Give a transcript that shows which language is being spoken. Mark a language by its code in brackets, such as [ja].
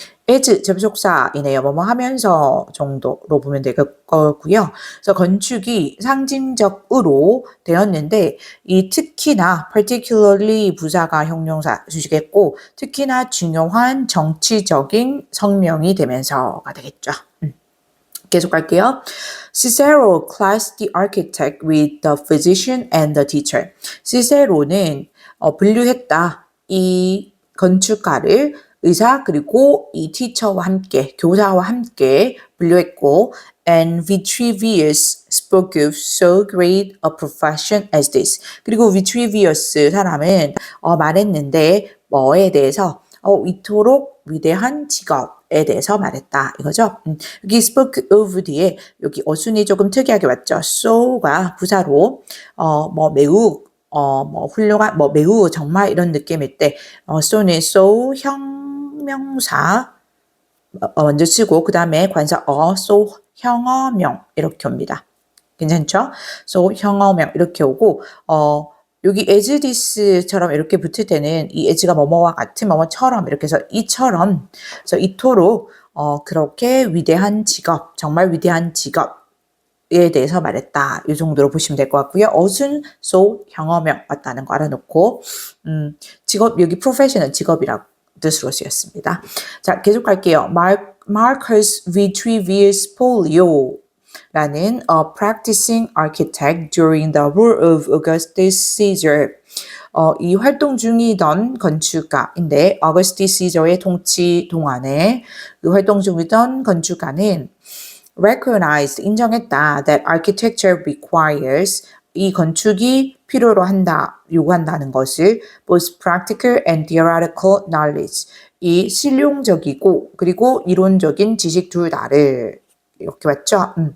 [ko] as 접속사이네요. 뭐뭐 하면서 정도로 보면 될 거고요. 그래서 건축이 상징적으로 되었는데 이 특히나 particularly 부사가 형용사 수식했고 특히나 중요한 정치적인 성명이 되면서가 되겠죠. 계속 갈게요. [en] Cicero classed the architect with the physician and the teacher. [ko] 시세로는 분류했다. 이 건축가를 의사 그리고 이 teacher와 함께, 교사와 함께 분류했고 [en] and Vitruvius spoke of so great a profession as this. [ko] 그리고 Vitruvius 사람은 말했는데 뭐에 대해서 이토록 위대한 직업에 대해서 말했다 이거죠. 여기 spoke of 뒤에 여기 어순이 조금 특이하게 왔죠. so가 부사로 뭐 매우 뭐 훌륭한 뭐 매우 정말 이런 느낌일 때 so는 so 형명사 먼저 쓰고 그 다음에 관사 so 형어명 이렇게 옵니다. 괜찮죠? so 형어명 이렇게 오고 여기 as this처럼 이렇게 붙을 때는 이 as가 뭐뭐와 같은 뭐뭐처럼 이렇게 해서 이처럼 그래서 이토록 그렇게 위대한 직업 정말 위대한 직업에 대해서 말했다. 이 정도로 보시면 될 것 같고요. 어순 so 형어명 맞다는 거 알아놓고 직업 여기 profession은 직업이라고 뜻으로 쓰였습니다. 자 계속 갈게요. [en] Marcus Vitruvius Polio 라는 a practicing architect during the rule of Augustus Caesar. [ko] 이 활동 중이던 건축가인데 Augustus Caesar의 통치 동안에 그 활동 중이던 건축가는 recognized, 인정했다 [en] that architecture requires, [ko] 이 건축이 필요로 한다, 요구한다는 것을 [en] both practical and theoretical knowledge, [ko] 이 실용적이고 그리고 이론적인 지식 둘 다를 이렇게 왔죠.